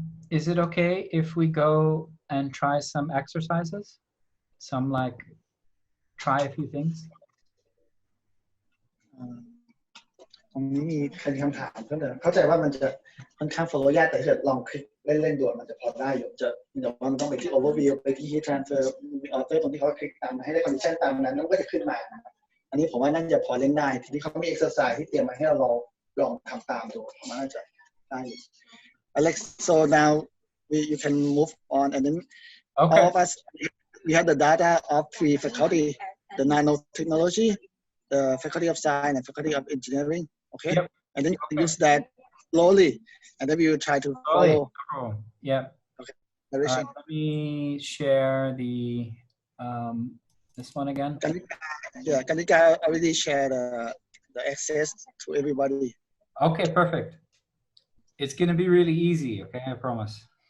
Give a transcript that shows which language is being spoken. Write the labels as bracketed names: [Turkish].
[English] Is it okay if we go and try some exercises? Some like try a few things? [Thai] ตรงนี้มีคำถามเพิ่มเติมเข้าใจว่ามันจะค่อนข้าง follow ยากแต่ถ้าเกิดลองคลิกเล่นๆดูมันจะพอได้อยู่จะแต่ว่ามันต้องไปที่ overview ไปที่ heat transfer author ตรงที่เขาคลิกตามให้ได้ condition ตามนั้นก็จะขึ้นมา อันนี้ผมว่าน่าจะพอเล่นได้ทีนี้เขามี exercise ที่เตรียมมาให้เราลองทำตามดูมันน่าจะได้ [English] Alex so now you can move on and then all of us we have the data of three faculty the nanotechnology the faculty of science and faculty of engineering okay and then you use that slowly and then we will try to follow okay let me share the this one again Kanika already shared the access to everybody okay perfect it's gonna be really easy okay I promise